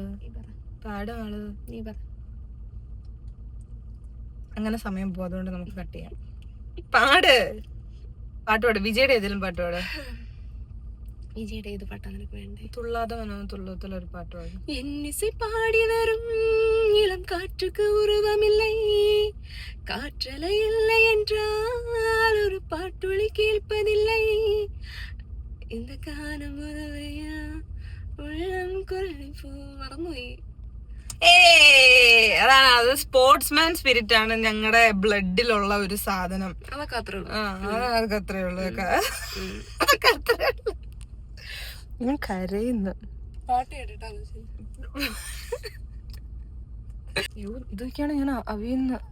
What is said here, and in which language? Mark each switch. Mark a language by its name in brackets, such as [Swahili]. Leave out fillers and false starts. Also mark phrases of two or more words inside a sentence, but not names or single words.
[Malayalam] പാട് മാള്. നീ പറ. അങ്ങനെ സമയം പോകും, അതുകൊണ്ട് നമുക്ക് കട്ട് ചെയ്യാം. പാട്, പാട്ട് പാട്. വിജയുടെ ഏതെങ്കിലും പാട്ട് പാട്. വിജയുടെ ഏത് പാട്ടാ നിനക്ക് വേണ്ടേ? തുള്ളാതെ മനോ തുള്ളത്തില ഒരു പാട്ട് പാട്. [Tamil] എന്നിസை பாடி வரும் இளம் காற்றுக்கு உருவமில்லை, காற்றலை இல்லை என்றால் ஒரு பாட்டொலி கேட்பதில்லை, இந்த காலம் உதவையா உள்ளம் குரலை போ. [Malayalam] മറന്നുപോയി. അതാണ്, അത് [English] sportsman spirit [Malayalam] ആണ് ഞങ്ങളുടെ ബ്ലഡിലുള്ള ഒരു സാധനം. അതൊക്കെ അത്രേ ഉള്ളൂ. അതൊക്കെ അത്രേ ഉള്ളൂ. അതൊക്കെ അത്രേ ഉള്ളൂ. ഞാൻ കരയുന്നു. പാട്ട് കേട്ടിട്ടാണ് ഇതൊക്കെയാണ് ഞാൻ അവിയുന്ന.